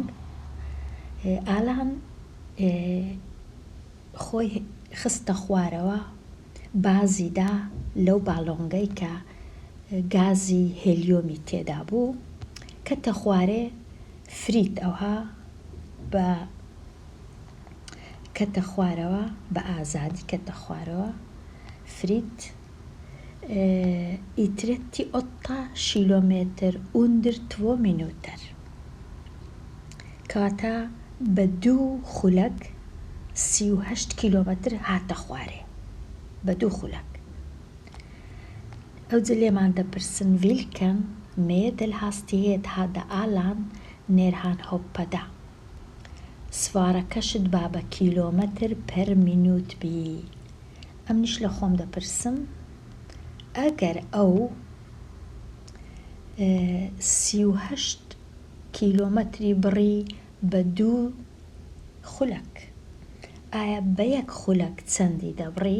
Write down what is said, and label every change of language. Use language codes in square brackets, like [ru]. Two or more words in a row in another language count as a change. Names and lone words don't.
[ckb] ئالان خۆی خستە خوارەوە بازیدا لەو باڵۆنگەی کە گازی هێلیۆمی تێدا بوو کەتە خوارێ فریت ئەوها کەتە خوارەوە بە ئازادی کەتە خوارەوە فریت ئیترەتی 8 کیلۆمتر [sv] under 2 minuter [ckb] کەواتە بە 2 خولەک 38 کیلۆمەتر هاتە خوارێ بە 2 خولەک. ئەوجە لێمان دەپرسن [sv] ویلکەن Medelhastighet hade Allan när han hoppade. [ckb] سوارەکەشت با بە کیلۆمەتر [sv] per minut [ckb] بی. ئەمنیش لە خۆم دەپرسم ئەگەر ئەو 38 کیلۆمەتری بڕی بە 2 خولەک ئایا بە 1 خولەک چەندی دەبڕی؟